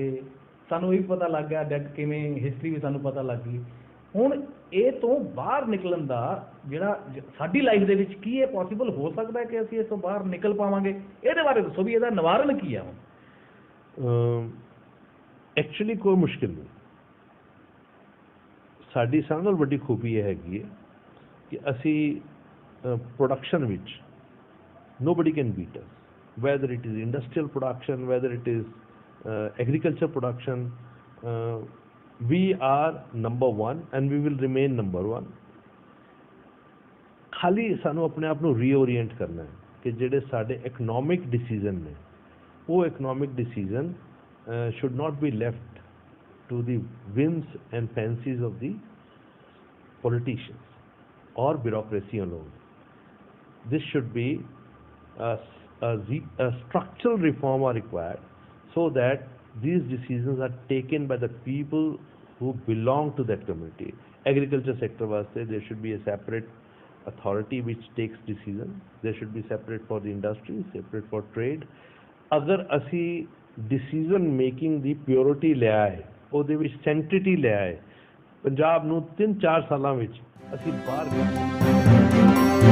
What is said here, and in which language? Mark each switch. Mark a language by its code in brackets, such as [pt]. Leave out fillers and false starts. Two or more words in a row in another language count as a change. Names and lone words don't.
[pa] ਸਾਨੂੰ ਇਹ ਵੀ ਪਤਾ ਲੱਗ ਗਿਆ ਡੈਟ ਕਿਵੇਂ, ਹਿਸਟਰੀ ਵੀ ਸਾਨੂੰ ਪਤਾ ਲੱਗ ਗਈ ਹੁਣ ਇਹ ਤੋਂ ਬਾਹਰ ਨਿਕਲਣ ਦਾ ਜਿਹੜਾ ਸਾਡੀ ਲਾਈਫ ਦੇ ਵਿੱਚ ਕੀ ਇਹ ਪੋਸੀਬਲ ਹੋ ਸਕਦਾ ਹੈ ਕਿ ਅਸੀਂ ਇਸ ਤੋਂ ਬਾਹਰ ਨਿਕਲ ਪਾਵਾਂਗੇ? ਇਹਦੇ ਬਾਰੇ ਦੱਸੋ ਵੀ ਇਹਦਾ ਨਿਵਾਰਨ ਕੀ ਹੈ ਹੁਣ? ਐਕਚੁਅਲੀ ਕੋਈ ਮੁਸ਼ਕਿਲ ਨਹੀਂ। ਸਾਡੀ ਸਾਰਿਆਂ ਨਾਲੋਂ ਵੱਡੀ ਖੂਬੀ ਇਹ ਹੈਗੀ ਹੈ ਕਿ ਅਸੀਂ ਪ੍ਰੋਡਕਸ਼ਨ ਵਿੱਚ [en] nobody can beat us, whether it is industrial production, whether it is agriculture production. We are number one and we will remain number one. [pa] ਖਾਲੀ ਸਾਨੂੰ ਆਪਣੇ ਆਪ ਨੂੰ ਰੀਓਰੀਐਂਟ ਕਰਨਾ ਹੈ ਕਿ ਜਿਹੜੇ ਸਾਡੇ [en] economic decision [pa] ਨੇ ਉਹ [en] economic decision should not be left to the whims and fancies of the politicians or bureaucracy alone. This should be a structural reform are required so that these decisions are taken by the people who belong to that community. Agriculture sector vaste there should be a separate authority which takes decision. There should be separate for the industry, separate for trade. [pa] ਅਗਰ ਅਸੀਂ [en] decision making [pa] ਦੀ purity ਲਿਆ ਹੈ, ਉਹਦੇ ਵਿੱਚ sanctity ਲਿਆ ਹੈ, ਪੰਜਾਬ ਨੂੰ 3-4 ਸਾਲਾਂ ਵਿੱਚ ਅਸੀਂ ਬਾਹਰ